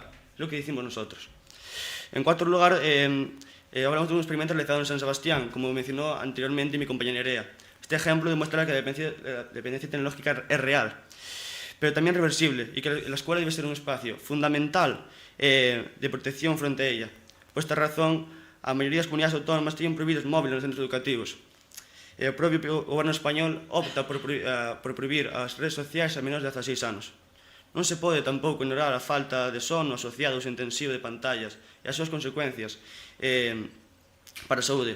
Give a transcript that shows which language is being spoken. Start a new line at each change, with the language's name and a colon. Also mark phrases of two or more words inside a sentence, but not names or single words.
Spanish: Es lo que decimos nosotros. En cuarto lugar, hablamos de un experimento realizado en San Sebastián, como mencionó anteriormente mi compañera Nerea. Este ejemplo demuestra que la dependencia tecnológica es real, pero también reversible, y que la escuela debe ser un espacio fundamental de protección frente a ella. Por esta razón,
Galician: a maioría das comunidades autónomas
Spanish: tienen prohibidos móviles
Galician: nos centros educativos. O propio goberno español opta por prohibir as redes sociais a menores de 16 anos. Non se pode tampouco ignorar a falta de sono asociada ao uso intensivo de pantallas e as súas consecuencias para a saúde.